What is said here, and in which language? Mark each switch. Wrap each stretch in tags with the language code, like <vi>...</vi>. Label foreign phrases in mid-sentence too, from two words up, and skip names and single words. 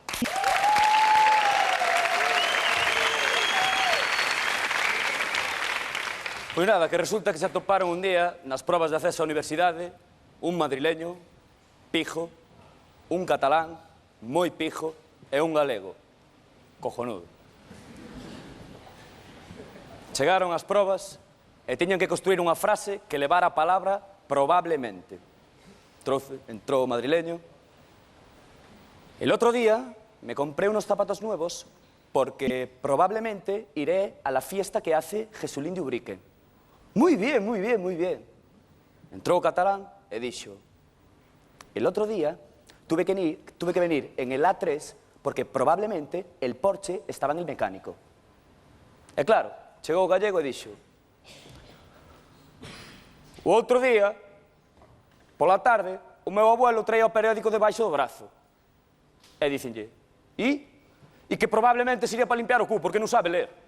<gl>Pois nada, que resulta que se atoparon un día nas probas de acceso á universidade un madrileño, pijo, un catalán, moi pijo, e un galego, cojonudo. Chegaron ás probas e tiñan que construir unha frase que levara a palabra probablemente.</gl> <es>entró madrileño. El otro día me compré unos zapatos nuevos porque probablemente iré a la fiesta que hace Jesulín de Ubrique. Muy bien, muy bien, muy bien.</es> <gl>Entró o catalán e dixo:</gl> <es>el otro día tuve que venir en el A3 porque probablemente el Porsche estaba en el mecánico.</es> <gl>E claro, chegou o gallego e dixo: o outro día, pola tarde, o meu abuelo traía o periódico debaixo do brazo. E dicenlle: e que probablemente sería para limpiar o cu, porque non sabe ler.</gl>